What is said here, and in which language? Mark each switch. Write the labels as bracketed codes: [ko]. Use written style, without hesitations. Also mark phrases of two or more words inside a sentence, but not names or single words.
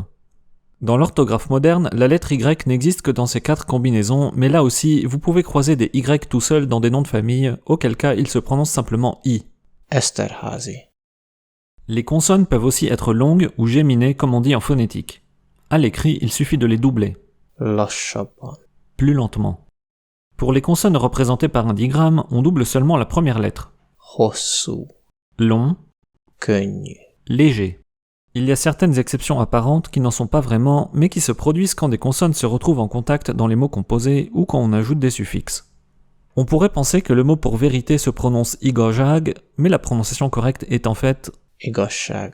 [fr] Dans l'orthographe moderne, la lettre Y n'existe que dans ces 4 combinaisons, mais là aussi, vous pouvez croiser des Y tout seuls dans des noms de famille, auquel cas il se prononce simplement I. Esterházy, Les consonnes peuvent aussi être longues ou géminées comme on dit en phonétique. À l'écrit, il suffit de les doubler, [hu] lassabban, [fr] plus lentement. Pour les consonnes représentées par un digramme, on double seulement la première lettre. [hu] hosszú, [fr] Long, [hu] könnyű, [fr] léger. Il y a certaines exceptions apparentes qui n'en sont pas vraiment, mais qui se produisent quand des consonnes se retrouvent en contact dans les mots composés ou quand on ajoute des suffixes. On pourrait penser que le mot pour vérité se prononce igazság, mais la prononciation correcte est en fait [hu] igazság,